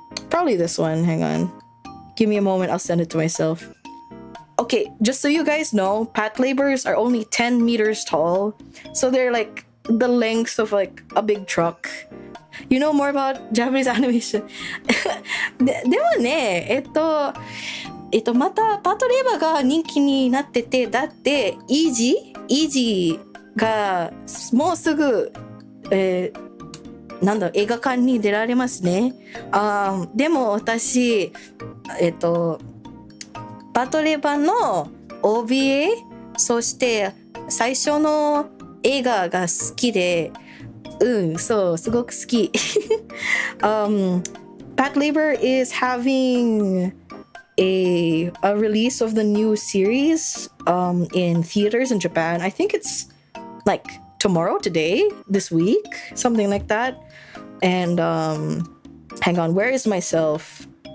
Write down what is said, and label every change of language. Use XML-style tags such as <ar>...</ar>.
<en>Probably this one. Hang on. Give me a moment. I'll send it to myself. Okay, just so you guys know, Pat Labors are only 10 meters tall. So they're, like, the length of, like, a big truck. You know more about Japanese animation.</en> <ja>でもね、またパートレーバーが人気になってて、だってイージーがもうすぐ、映画館に出られますね。でも私、パートレーバーの OVA、そして最初の映画が好きで、そう、すごく好き。</ja> <en>Pat Labor is having a release of the new series in theaters in Japan. I think it's like tomorrow, today, this week, something like that. And hang on, where is myself?</en>